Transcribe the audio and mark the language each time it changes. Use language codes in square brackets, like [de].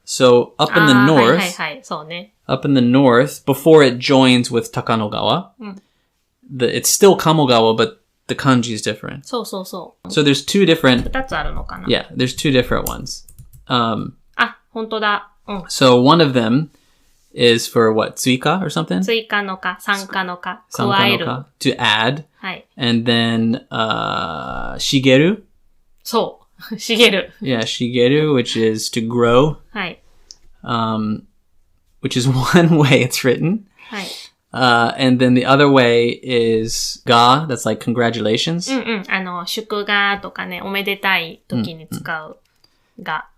[en] So up in the north, before it joins with Takanogawa, it's still Kamogawa, but the kanji is different. So there's two different... [ja] 2つあるのかな? [en] Yeah, there's two different ones. [ja] あ、本当だ。 [en] So one of them is for what? 追加 or something? [ja] 追加のか、参加のか、加える。 [en] to add. [ja] はい。 [en] And then, 茂る [ja] そう。茂る。 [en] Yeah, 茂る which is to grow. [ja] はい。 [en] Which is one way it's written. [ja] はい。 [en] And then the other way is が that's like congratulations. [ja] 祝賀とかね、おめでたい時に使うが。